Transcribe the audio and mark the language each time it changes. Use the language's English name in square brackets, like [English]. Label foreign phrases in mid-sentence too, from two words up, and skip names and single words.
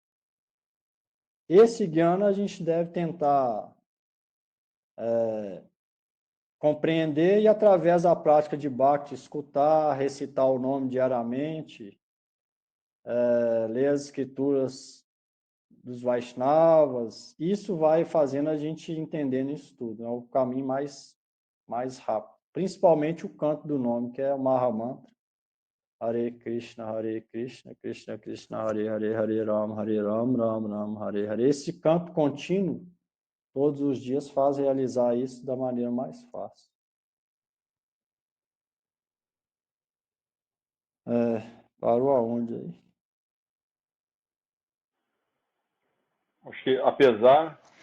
[Portuguese] Esse Jnana a gente deve tentar compreender e, através da prática de Bhakti, escutar, recitar o nome diariamente, ler as escrituras dos Vaishnavas, isso vai fazendo a gente entendendo isso tudo. É o caminho mais rápido. Principalmente o canto do nome, que é o Mahamantra. [Sanskrit] हरे कृष्ण, कृष्ण कृष्ण, हरे हरे, हरे राम, राम राम, हरे हरे. [Portuguese] Esse canto contínuo, todos os dias, faz realizar isso da maneira mais fácil. Parou aonde aí? Acho que, apesar